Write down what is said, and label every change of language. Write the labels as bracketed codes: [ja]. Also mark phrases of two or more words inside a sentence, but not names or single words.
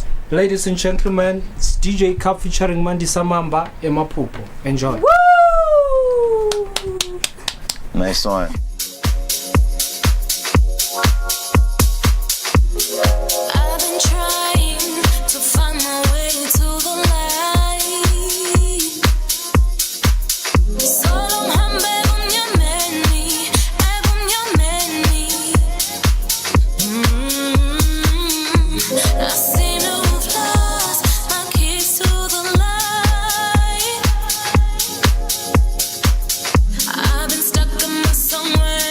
[en] Ladies and gentlemen, it's DJ Cup featuring Mandisa Mamba Emapupo. Enjoy. Woo! Nice one. I've been trying to find my way to the light. [zu] Solo hambe bunyameni, bunyameni. [en] I seem to have lost my keys to the light. I've been stuck in my somewhere.